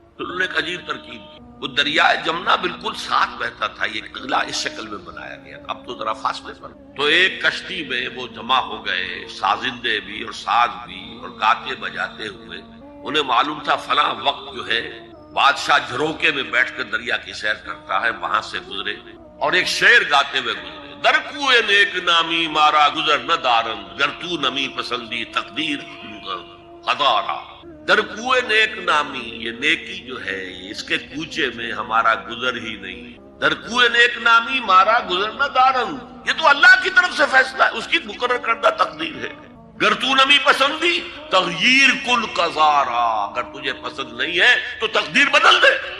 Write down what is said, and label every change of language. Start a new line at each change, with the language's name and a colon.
Urdu: تو انہوں نے ایک عجیب ترکیب کی. وہ دریائے جمنا بالکل ساتھ بہتا تھا، یہ قلعہ اس شکل میں بنایا گیا، اب تو ذرا فاصلے پر. تو ایک کشتی میں وہ جمع ہو گئے، سازندے بھی اور ساز بھی اور گاتے بجاتے ہوئے. انہیں معلوم تھا فلاں وقت جو ہے بادشاہ جھروکے میں بیٹھ کر دریا کی سیر کرتا ہے، وہاں سے گزرے اور ایک شعر گاتے ہوئے گزرے.
Persian: در کوئے نیک نامی مارا گزر نہ دارن، گر تو نمی پسندی تقدیر قدارا. در کوئے نیک نامی،
Urdu: یہ نیکی جو ہے اس کے کوچے میں ہمارا گزر ہی نہیں.
Persian: در کوئے نیک نامی مارا گزر نہ دارن،
Urdu: یہ تو اللہ کی طرف سے فیصلہ ہے، اس کی مقرر کردہ تقدیر ہے.
Persian: گر تو نمی پسندی تغییر کل قزارا،
Urdu: اگر تجھے پسند نہیں ہے تو تقدیر بدل دے.